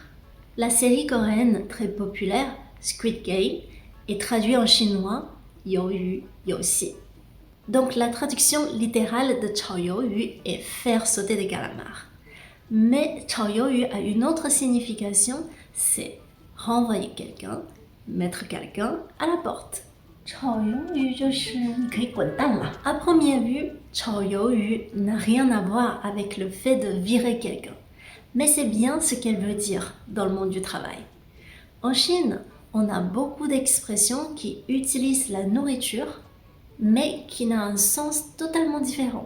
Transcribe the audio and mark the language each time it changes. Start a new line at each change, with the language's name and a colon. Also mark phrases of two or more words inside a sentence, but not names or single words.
French: La série coréenne très populaire Squid Game est traduite en chinois Yu Yoxi. Donc la traduction littérale de Chao Yu est faire sauter des calamars. Mais Chao Yu a une autre signification, c'est renvoyer quelqu'un, mettre quelqu'un à la porte. Chao Yu
Chinese: 就是你可以滚蛋了。
French: À première vue, Chao Yu n'a rien à voir avec le fait de virer quelqu'un. Mais c'est bien ce qu'elle veut dire dans le monde du travail. En Chine, on a beaucoup d'expressions qui utilisent la nourriture, mais qui n'a un sens totalement différent.